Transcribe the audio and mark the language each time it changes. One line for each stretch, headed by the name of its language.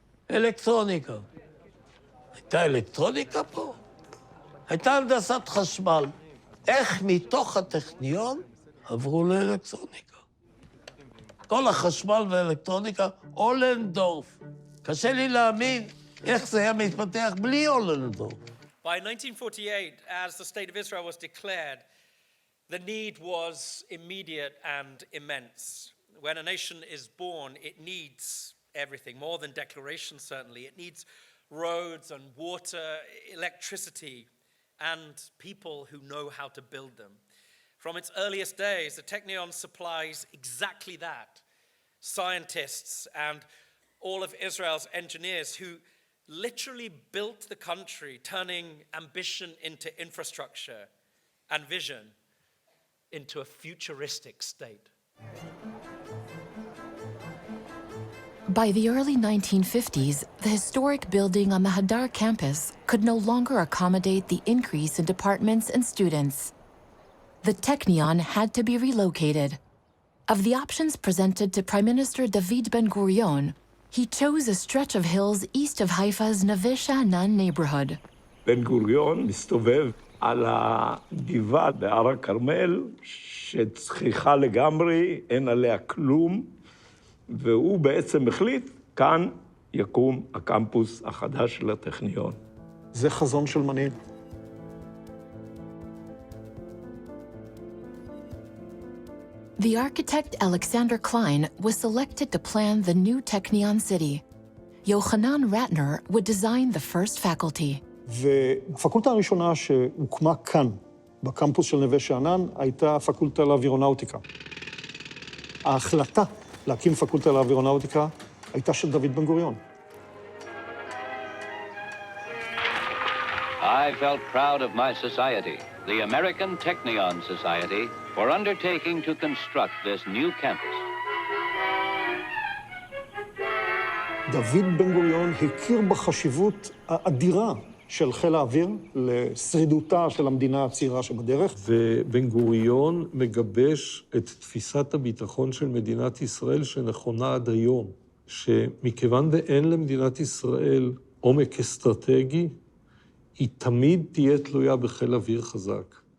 Hebrew: אלקטרוניקה. הייתה אלקטרוניקה פה? הייתה הנדסת חשמל. איך מתוך הטכניון עברו לאלקטרוניקה? כל החשמל והאלקטרוניקה, אולנדורף. קשה לי להאמין איך זה היה מתפתח בלי אולנדורף.
English: By 1948, as the State of Israel was declared, the need was immediate and immense. When a nation is born, it needs everything, more than declaration, certainly. It needs roads and water, electricity, and people who know how to build them. From its earliest days, the Technion supplies exactly that. Scientists and all of Israel's engineers who literally built the country, turning ambition into infrastructure and vision into a futuristic state. By the early 1950s, the historic building on the Hadar campus could no longer accommodate the increase in departments and students. The Technion had to be relocated. Of the options presented to Prime Minister David Ben-Gurion, he chose a stretch of hills east of Haifa's Neve Sha'anan neighborhood.
Hebrew: בן-גוריון מסתובב על הגבעה בהר הכרמל, שצחיחה לגמרי, אין עליה כלום, והוא בעצם החליט, כאן יקום הקמפוס החדש של הטכניון. זה חזון של מנהיג.
English: The architect Alexander Klein was selected to plan the new Technion city. Yochanan Ratner would design the first faculty.
Hebrew: והפקולטה הראשונה שהוקמה כאן, בקמפוס של נווה שאנן, הייתה הפקולטה לאווירונאוטיקה. ההחלטה להקים פקולטה לאווירונאוטיקה הייתה של דוד בן-גוריון.
English: I felt proud of my society, the American Technion Society, for undertaking to construct this new campus.
Hebrew: דוד בן-גוריון הכיר בחשיבות האדירה של חיל האוויר לשרידותה של המדינה הצעירה שבדרך. ובן-גוריון מגבש את תפיסת הביטחון של מדינת ישראל שנכונה עד היום, שמכיוון ואין למדינת ישראל עומק אסטרטגי, היא תמיד תהיה תלויה בחיל אוויר חזק.